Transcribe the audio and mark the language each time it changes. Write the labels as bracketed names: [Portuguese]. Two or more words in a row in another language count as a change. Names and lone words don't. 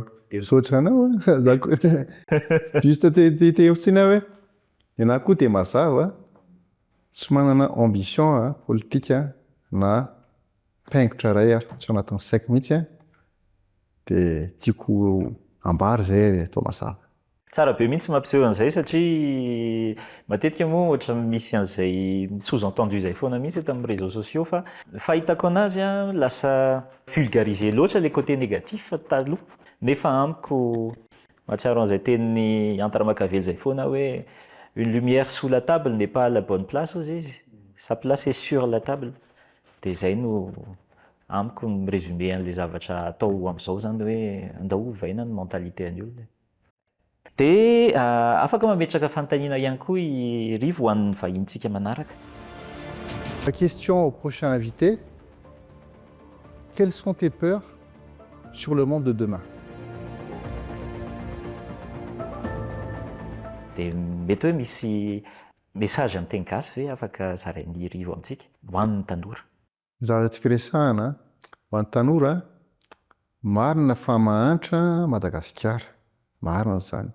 [Malagasy] Misaotra anao juste te hotsina hoe ianao koa dia mazava tsy manana ambition politika na paingotra ray tsy anatin'ny saiko mihitsy dia tiako ambary zay atao mazava. Tsara be mihitsy mampiseho an'izay satria matetika moa ohatra misy an'izay sous-entendu zay foana mihitsy eto amin'ny [French] réseaux sociaux, [Malagasy] fa fahitako anazy lasa vulgariser loatra [French] le côté négatif [Malagasy] taloha, nefa amiko mahatsiaro an'izay tenin'ny Antra Makavely zay foana hoe [French] une lumière sous la table n'est pas à la bonne place [Malagasy] hozy izy, [French] sa place est sur la table. [Malagasy] Dia zay no amiko mirésumé an'le zavatra atao amin'izao zany hoe andao ovaina ny mentalité an'ny olona. Dia afaka mametraka fanontaniana ihany koa i Rivo ho an'ny vahintsika manaraka. [French] La question au prochain invité: quelles sont tes peurs sur le monde de demain? [Malagasy] Dia mety hoe misy message amin'ny teny gasy ve afaka zarain'ny Rivo amintsika ho an'ny tanora? Zavatra firesahana ho an'ny tanora, marina fa mahantra Madagasikara, marina zany.